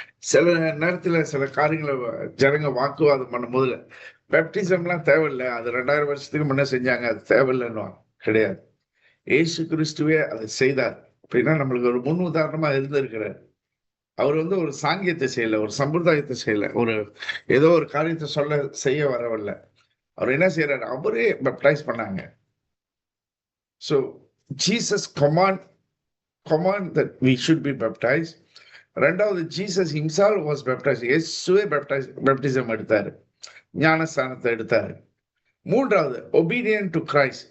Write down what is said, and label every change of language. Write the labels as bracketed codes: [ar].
[ta] சில நேரத்துல சில காரியங்களை ஜனங்க வாக்குவாதம் பண்ணும் போதுல பேப்டிசம்லாம் தேவையில்லை, அது 2000 வருஷத்துக்கு முன்னே செஞ்சாங்க, அது தேவையில்லைன்னு கிடையாது. இயேசு கிறிஸ்துவே அதை செய்தார். அப்படின்னா நம்மளுக்கு ஒரு முன் உதாரணமா இருந்திருக்கிறார். அவர் ஒரு சாங்கியத்தை செய்யல, ஒரு சம்பிரதாயத்தை செய்யல, ஏதோ ஒரு காரியத்தை செய்ய வரவில்லை. அவர் என்ன செய்யறாரு? அவரே பேப்டைஸ் பண்ணாங்க. [en] So Jesus command that we should be baptized. [ta] 2வது, ஜீசஸ் [en] himself was baptized. [ta] இயேசுவே பேப்டிசம் எடுத்தாரு, ஞானஸ்தானத்தை எடுத்தாரு. [en] மூன்றாவது obedient to Christ.